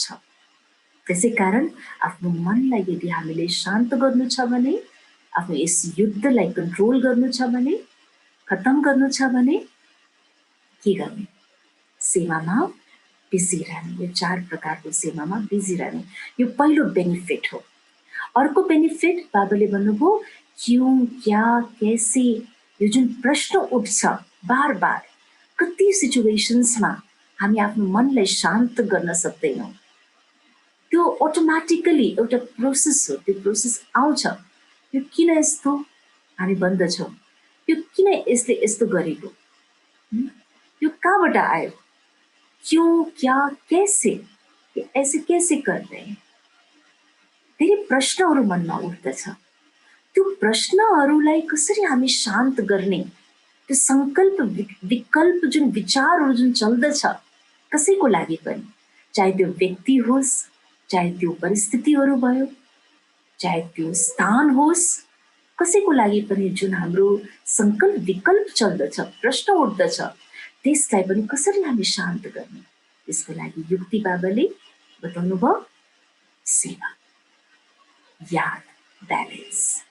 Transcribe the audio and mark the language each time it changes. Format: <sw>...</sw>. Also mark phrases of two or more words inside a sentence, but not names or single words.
<ne>त्यसै कारण आफ्नो मनलाई यदि हामीले शान्त गर्नु छ भने, आफ्नो यस युद्धलाई कन्ट्रोल गर्नु छ भने, खत्तम गर्नु छ भने के गर्ने? सेवामा बिजी रहने, यो 4 प्रकारको सेवामा बिजी रहने, यो पहिलो बेनिफिट हो। अर्को बेनिफिट बाबाले भन्नुभयो</ne> <hi>क्यों, क्या, कैसे,</hi> <ne>यो जुन प्रश्न उठ्छ बार बार कति सिचुएसन्समा हामी आफ्नो मनलाई शान्त गर्न सक्दैनौँ। त्यो अटोमेटिकली एउटा प्रोसेस हो, त्यो प्रोसेस आउँछ। यो किन यस्तो हामी भन्दछौँ, यो किन यसले यस्तो गरेको, यो कहाँबाट आयो,</ne> <hi>क्यों, क्या, कैसे, ये ऐसे कैसे कर रहे हैं,</hi> <ne>धेरै प्रश्नहरू मनमा उठ्दछ। त्यो प्रश्नहरूलाई कसरी हामी शान्त गर्ने, त्यो संकल्प विकल्प जुन विचारहरू जुन चल्दछ कसैको लागि पनि, चाहे त्यो व्यक्ति होस्, चाहे त्यो परिस्थितिहरू भयो, चाहे त्यो स्थान होस्, कसैको लागि पनि जुन हाम्रो संकल्प विकल्प चल्दछ, प्रश्न उठ्दछ, त्यसलाई पनि कसरी हामी शान्त गर्ने, त्यसको लागि युक्ति बाबाले बताउनु भयो सेवा, याद, ब्यालेन्स।</ne>